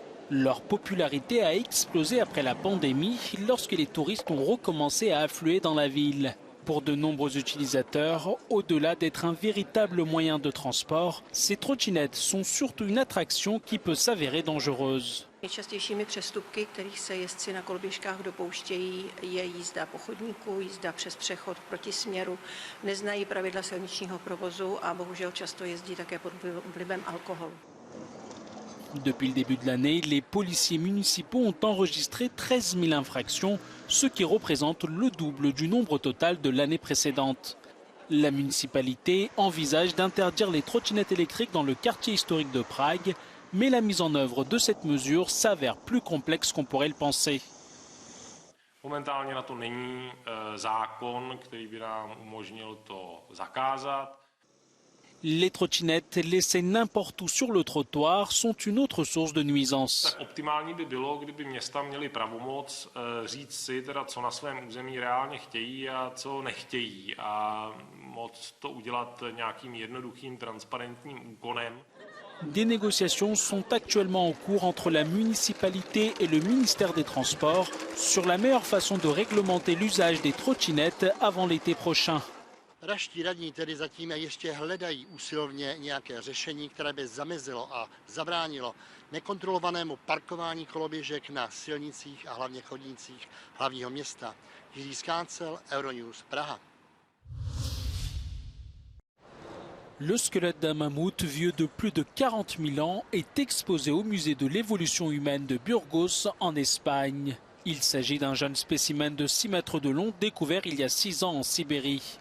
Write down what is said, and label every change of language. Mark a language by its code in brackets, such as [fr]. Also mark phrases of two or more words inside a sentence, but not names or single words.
[fr] Leur popularité a explosé après la pandémie lorsque les touristes ont recommencé à affluer dans la ville. Pour de nombreux utilisateurs, au-delà d'être un véritable moyen de transport, ces trottinettes sont surtout une attraction qui peut s'avérer dangereuse. [cs] Nejčastějšími přestupky, kterých se jezdci na koloběžkách dopouštějí, je jízda po chodníku, jízda přes přechod proti směru, neznají pravidla silničního provozu a bohužel často jezdí také pod vlivem alkoholu. [fr] Depuis le début de l'année, les policiers municipaux ont enregistré 13 000 infractions, ce qui représente le double du nombre total de l'année précédente. La municipalité envisage d'interdire les trottinettes électriques dans le quartier historique de Prague, mais la mise en œuvre de cette mesure s'avère plus complexe qu'on pourrait le penser. [cs] Momentálně na to není zákon, který by nám umožnil to zakázat. [fr] Les trottinettes laissées n'importe où sur le trottoir sont une autre source de nuisance. [cs] Optimální by bylo, kdyby města měly pravomoc říct si, teda, co na svém území reálně chtějí a co nechtějí. A moc to udělat nějakým jednoduchým, transparentním úkonem. [fr] Des négociations sont actuellement en cours entre la municipalité et le ministère des Transports sur la meilleure façon de réglementer l'usage des trottinettes avant l'été prochain. [cs] Pražští radní tedy zatím ještě hledají usilovně nějaké řešení, které by zamezilo a zabránilo nekontrolovanému parkování koloběžek na silnicích a hlavně chodnících hlavního města. Jiří Skáncel, Euronews, Praha. [fr] Le squelette d'un mammouth vieux de plus de 40 000 ans est exposé au musée de l'évolution humaine de Burgos en Espagne. Il s'agit d'un jeune spécimen de 6 mètres de long découvert il y a 6 ans en Sibérie.